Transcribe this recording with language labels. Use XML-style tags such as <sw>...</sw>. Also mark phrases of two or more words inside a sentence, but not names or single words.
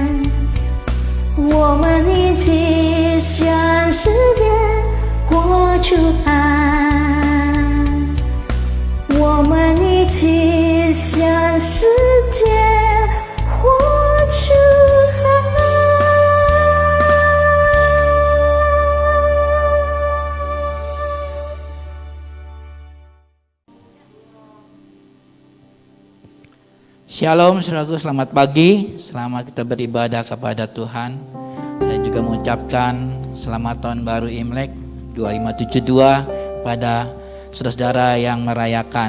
<zh>我们一起向世界活出爱。我们一起向世界活出爱。</zh> <id>Shalom saudaraku, selamat pagi. Selamat kita beribadah kepada Tuhan. Saya juga mengucapkan selamat tahun baru Imlek 2572 pada saudara-saudara yang merayakan.</id>